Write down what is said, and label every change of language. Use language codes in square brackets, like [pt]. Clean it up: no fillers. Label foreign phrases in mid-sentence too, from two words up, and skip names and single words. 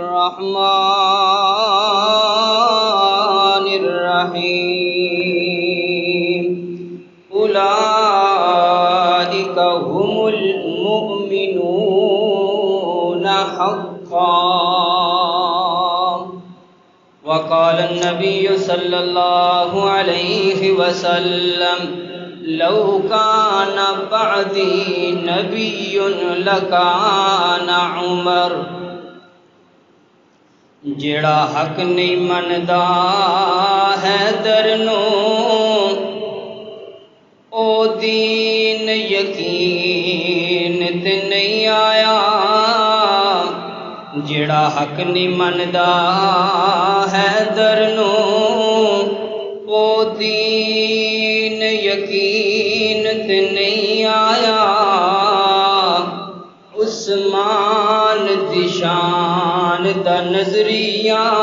[ar] الرحمن الرحيم أولئك هم المؤمنون حقا وقال النبي صلى الله عليه وسلم لو كان بعدي نبي لكان عمر [pa] جڑا حق نہیں مندا حیدر نو او دین یقین تے نہیں آیا جڑا حق نہیں مندا حیدر نو او دین یقین تے نہیں آیا عثمان دی شان دا نظریہ